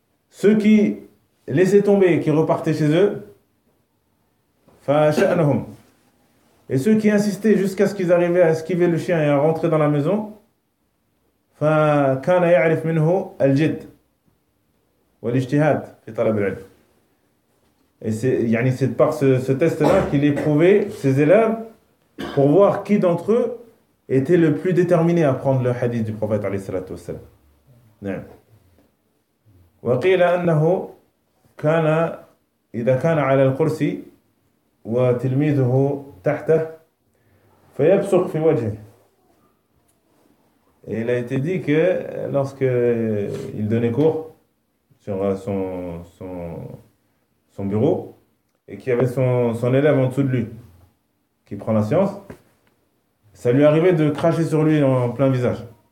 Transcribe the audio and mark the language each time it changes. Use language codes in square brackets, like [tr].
[fr] Ceux qui laissaient tomber, qui repartaient chez eux, et ceux qui insistaient jusqu'à ce qu'ils arrivaient à esquiver le chien et à rentrer dans la maison, [ar] فكان يعرف منه الجد والاجتهاد في طلب العلم. [fr] Et c'est par ce test-là qu'il éprouvait ses élèves pour voir qui d'entre eux était le plus déterminé à prendre le hadith du prophète [ar] عليه الصلاة والسلام. نعم. وقيل أنه كان إذا كان على الكرسي وتلميذه تحته فيبصق في وجهه. [fr] Et il a été dit que lorsqu'il donnait cours sur son bureau et qu'il y avait son élève en dessous de lui qui prend la science, ça lui arrivait de cracher sur lui en plein visage.